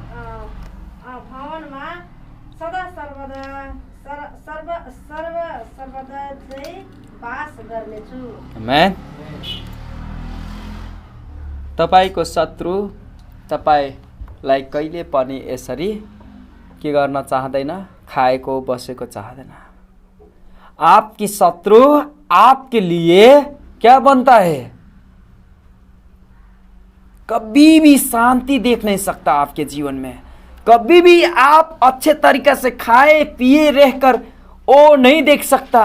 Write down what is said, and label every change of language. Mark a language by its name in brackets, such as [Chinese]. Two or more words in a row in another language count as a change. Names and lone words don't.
[Nepali] सदा सर्वदा चाहिँ वास गर्नेछु। आमेन। तपाईको शत्रु तपाईलाई कहिले पनि यसरी के गर्न चाहदैन, खाएको बसेको चाहदैन। [Hindi] आपकी शत्रु आपके लिए क्या बनता है, कभी भी शांति देख नहीं सकता आपके जीवन में। कभी भी आप अच्छे तरीके से खाए पिए रहकर वो नहीं देख सकता।